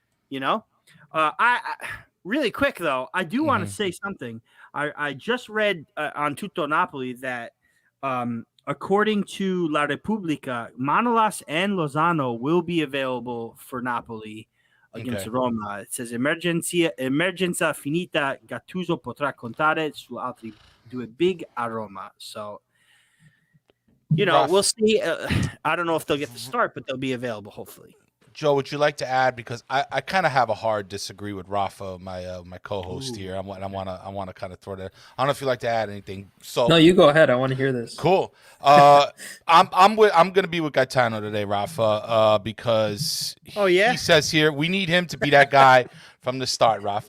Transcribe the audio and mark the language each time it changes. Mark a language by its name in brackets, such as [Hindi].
[English] You know, I really quick though, I do want to say something. I just read on Tutto Napoli that according to La Repubblica, Manolas and Lozano will be available for Napoli against Roma. It says [Italian] emergenza finita, Gattuso potrà contare su altri 2 big a Roma. [English] So, you know, we'll see. I don't know if they'll get the start, but they'll be available hopefully. Joe, would you like to add, because I kind of have a hard disagree with Rafa, my co-host here. I want to kind of throw that. I don't know if you'd like to add anything. So no, you go ahead. I want to hear this. Cool. I'm gonna be with Gaetano today, Rafa, because he says here we need him to be that guy from the start, Rafa.